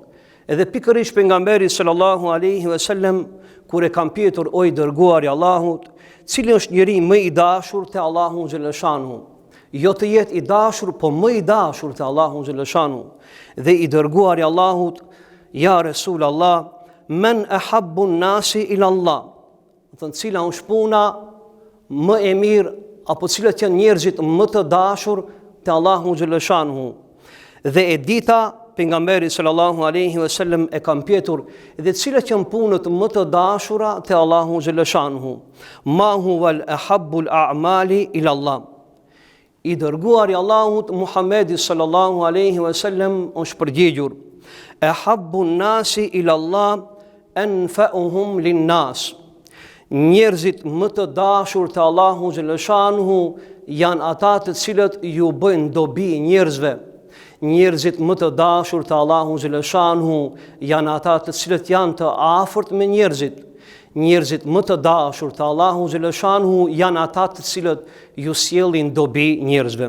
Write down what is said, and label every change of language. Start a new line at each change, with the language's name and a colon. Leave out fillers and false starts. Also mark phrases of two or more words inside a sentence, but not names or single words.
Albanian: Edhe pikërisht pejgamberi
Arabic: sallallahu alaihi wasallam
Albanian: kur e kam pyetur: o i dërguari i Allahut, cili është njeri më i dashur te Allahu xhaleshanuhu? Jo të jetë i dashur, po më i dashur te Allahu xhaleshanuhu. Dhe i dërguari i Allahut:
Arabic: ja Resul Allah, men ahabbu an-nasi ila Allah.
Albanian: Do të cila është puna më e mirë apo cilat janë njerëzit më të dashur te Allahu xhaleshanuhu? Dhe e dita pejgamberi
Arabic: sallallahu alaihi wasallam
Albanian: e kam pyetur: dhe cilat janë punët më të dashura te Allahu xhaleshanuhu?
Arabic: Ma huwa al-ahabbu al-a'mali ila Allah.
Albanian: I dërguari i Allahut Muhammedi
Arabic: sallallahu alaihi wasallam
Albanian: është përgjigjur:
Arabic: ahabbu an-nasi ila Allah anfa'uhum lin-nas.
Albanian: Njerëzit më të dashur te Allahu xhaleshanuhu janë ata të cilët ju bëjnë dobi njerëzve. Njerëzit më të dashur te Allahu xhaleshanuhu janë ata të cilët janë të afërt me njerëzit. Njerëzit më të dashur te Allahu xhaleshanuhu janë ata të cilët ju sjellin dobi njerëzve.